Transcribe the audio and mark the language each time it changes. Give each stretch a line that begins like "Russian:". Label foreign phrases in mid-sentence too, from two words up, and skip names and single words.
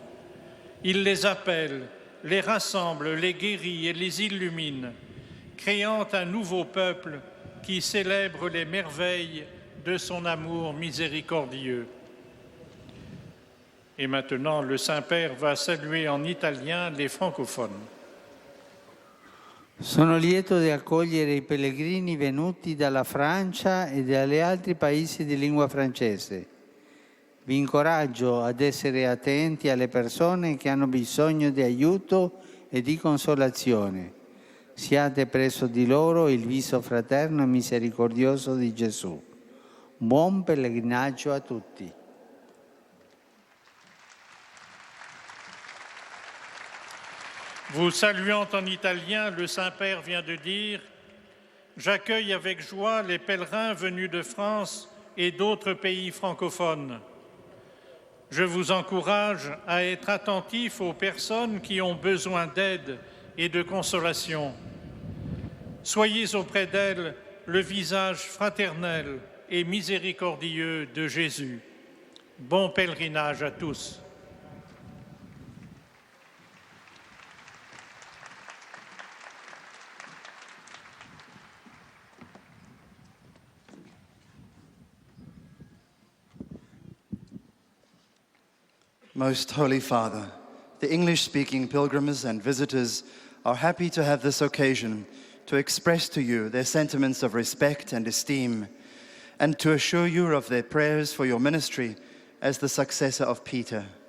French: Il les appelle, les rassemble, les guérit et les illumine, créant un nouveau peuple qui célèbre les merveilles de son amour miséricordieux. Et maintenant, le Saint-Père va saluer en italien les francophones.
Italian: Sono lieto di accogliere i pellegrini venuti dalla Francia e dagli altri paesi di lingua francese. Vi incoraggio ad essere attenti alle persone che hanno bisogno di aiuto e di consolazione. Siate presso di loro il viso fraterno e misericordioso di Gesù. Buon pellegrinaggio a tutti.
French: Vous saluant en italien, le Saint-Père vient de dire « J'accueille avec joie les pèlerins venus de France et d'autres pays francophones. Je vous encourage à être attentifs aux personnes qui ont besoin d'aide et de consolation. Soyez auprès d'elles le visage fraternel, et miséricordieux de Jésus. Bon pèlerinage à tous.
English: Most Holy Father, the English-speaking pilgrims and visitors are happy to have this occasion to express to you their sentiments of respect and esteem, and to assure you of their prayers for your ministry as the successor of Peter.